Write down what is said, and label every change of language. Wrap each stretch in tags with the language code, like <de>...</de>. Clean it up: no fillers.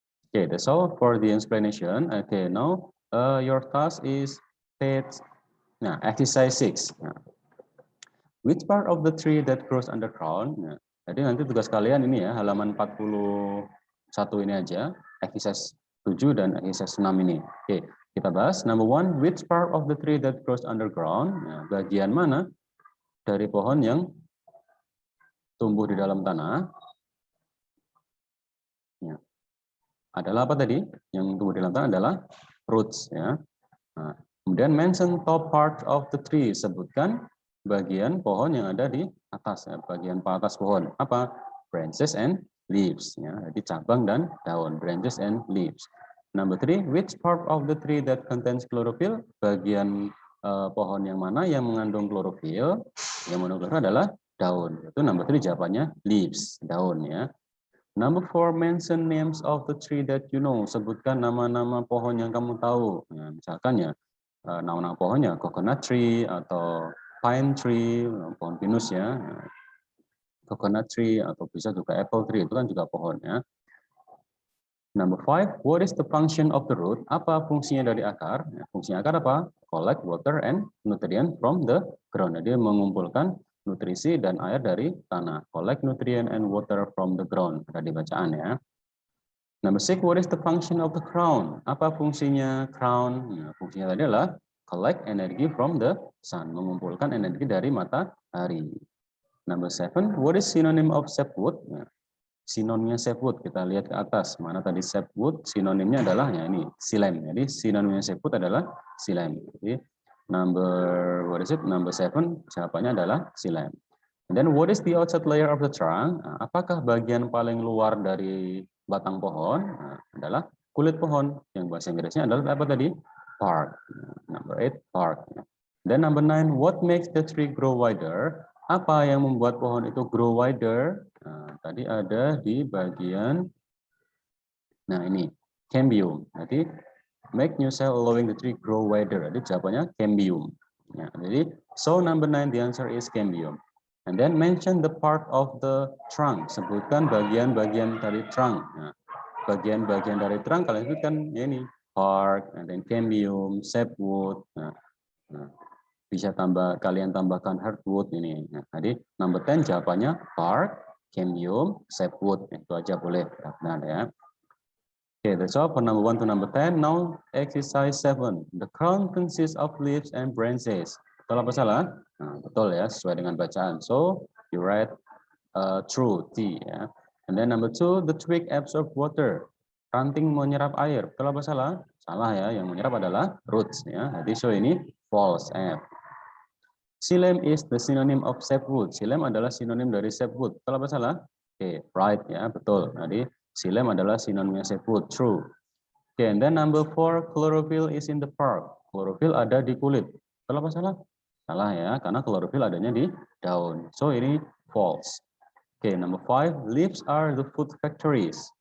<en>Okay, that's all for the explanation. Okay, now your task is exercise 6. Which part of the tree that grows underground?</en> <id>Nah, jadi nanti tugas kalian ini ya, halaman 41 ini aja, exercise 7 dan exercise 6 ini. Oke, kita bahas.</id> <en>Number 1, which part of the tree that grows underground?</en> <id>Nah, bagian mana dari pohon yang tumbuh di dalam tanah? Ya. Adalah apa tadi? Yang tumbuh di dalam tanah adalah roots. Ya. Nah, kemudian</id> <en>mention top part of the tree.</en> <id>Sebutkan bagian pohon yang ada di atas, ya, bagian atas pohon. Apa?</id> <en>Branches and leaves.</en> <id>Ya. Jadi cabang dan daun.</id> <en>Branches and leaves. Number 3, which part of the tree that contains chlorophyll?</en> <id>Bagian pohon yang mana yang mengandung klorofil? Yang mengandung klorofil adalah daun. Itu number 3 jawabannya leaves, daun ya.</id> <en>Number 4, mention names of the tree that you know.</en> <id>Sebutkan nama-nama pohon yang kamu tahu. Ya, misalkan ya nama-nama pohonnya coconut tree atau pine tree, pohon pinus ya. Coconut tree atau bisa juga apple tree, itu kan juga pohon ya.</id> <en>Number 5, what is the function of the root?</en> <id>Apa fungsinya dari akar? Ya, fungsinya akar apa?</id> <en>Collect water and nutrient from the ground.</en> <id>Jadi mengumpulkan nutrisi dan air dari tanah.</id> <en>Collect nutrient and water from the ground.</en> <id>Ada di bacaan ya.</id> <en>Number 6, what is the function of the crown?</en> <id>Apa fungsinya crown? Nah, fungsinya tadi adalah</id> <en>collect energy from the sun.</en> <id>Mengumpulkan energi dari matahari.</id> <en>Number 7, what is synonym of sapwood?</en> <id>Nah, sinonimnya sapwood, kita lihat ke atas. Mana tadi sapwood, sinonimnya adalah ya ini, xylem. Jadi sinonimnya sapwood adalah xylem. Jadi number 7, jawabannya adalah xylem.</id> <en>And then what is the outside layer of the trunk?</en> <id>Nah, apakah bagian paling luar dari batang pohon? Nah, adalah kulit pohon. Yang bahasa Inggrisnya adalah apa tadi?</id> <en>Bark. Number 8, bark. Then number 9, what makes the tree grow wider?</en> <id>Apa yang membuat pohon itu grow wider? Nah, tadi ada di bagian, nah ini, cambium.</id> <en>Jadi, make new cell allowing the tree grow wider.</en> <id>Jadi jawabannya cambium.</id> <en>Ya, jadi, so number 9, the answer is cambium. And then mention the part of the trunk.</en> <id>Sebutkan bagian-bagian dari trunk. Nah, bagian-bagian dari trunk kalian sebutkan ya ini, bark, and then cambium, sapwood. Nah, bisa kalian tambahkan hardwood ini. Nah, jadi number 10 jawabannya bark, cambium, sapwood. Itu aja boleh. Benar ya.</id> <en>Okay, that's all for number 1 to number 10. Now exercise 7. The crown consists of leaves and branches.</en> <id>Betul apa salah? Nah, betul ya, sesuai dengan bacaan.</id> <en>So you write true,</en> <id>T ya.</id> <en>And then number 2, the twig absorb water.</en> <id>Ranting menyerap air. Betul apa salah? Salah ya, yang menyerap adalah roots ya. Jadi so ini false, F.</id> <en>Xylem is the synonym of sapwood.</en> <id>Xylem adalah sinonim dari sapwood. Betul apa salah? Oke, right ya, betul. Jadi xylem adalah sinonimnya sapwood.</id> <en>True. Okay, and then number 4, chlorophyll is in the bark.</en> <id>Chlorophyll ada di kulit. Betul apa salah? Salah ya, karena chlorophyll adanya di daun.</id> <en>So ini false. Okay, number 5, leaves are the food factories.</en>